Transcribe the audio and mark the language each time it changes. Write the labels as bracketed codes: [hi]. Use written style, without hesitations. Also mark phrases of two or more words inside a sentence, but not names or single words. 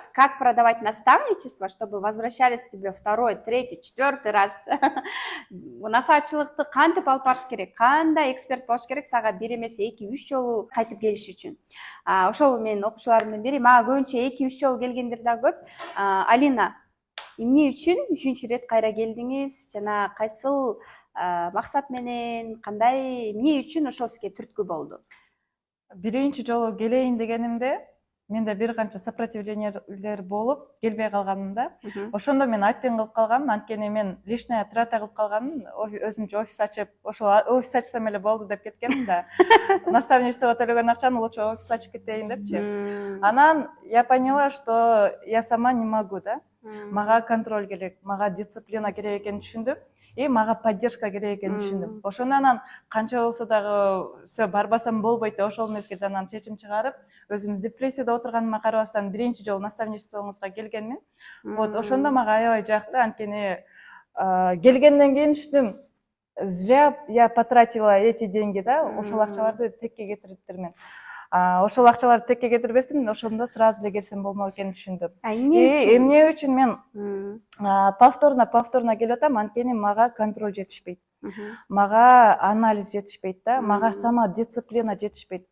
[ru] как продавать наставничество, чтобы возвращались тебе второй, третий, четвертый раз. [ky] Насаачылыкты кантип алып барыш керек, кандай эксперт болуш керек сага бир эмес 2-3 жолу кайтып келиш үчүн. Ошол менин окуучуларымдын бири, мага көбүнчө 2-3 жолу келгендер да көп. Алина, эмне үчүн 3-чү рет кайра келдиңиз? Жана кайсыл максат менен, кандай, эмне үчүн ошол сизге түрткү болду? Биринчи жолу келейин дегенимде менде бир канча сопротивлениялер болуп келбей калганым да. Ошондо мен аттен кылып калганмын, анткени мен [ru] лишняя трата [ky] кылып калганмын, өзүмчө офис ачып, ошол офис ачсам эле болду деп кеткенмин да. Наставничествого төлөгөн акчаны лучше офис ачып кетейин депчи. [ru] Анан я поняла, что я сама не могу, да. [ky] Мага контроль керек, мага дисциплина керек экенин түшүндүм. И мага поддержка керек экенин түшүндүм. Ошондон канча болсо дагы все барбасам болбойт деп ошол мезгилде анан чечим чыгарып, өзүм депрессияда отурганыма карабастан биринчи жолу наставничествоңузга келгенмин. Вот ошондо мага аябай жакты, анткени келгенден кийин түшүндүм, [ru] зря я потратила эти деньги, [ky] да, ошол акчаларды текке кетириптирмин. Ошол акчаларды текке кетирбестен ошондо сразу эле келсем болмок экенин түшүндүм. Эмне үчүн мен повторно келип атам, анткени мага контроль жетишпейт. Мага анализ жетишпейт да, мага сама дисциплина жетишпейт.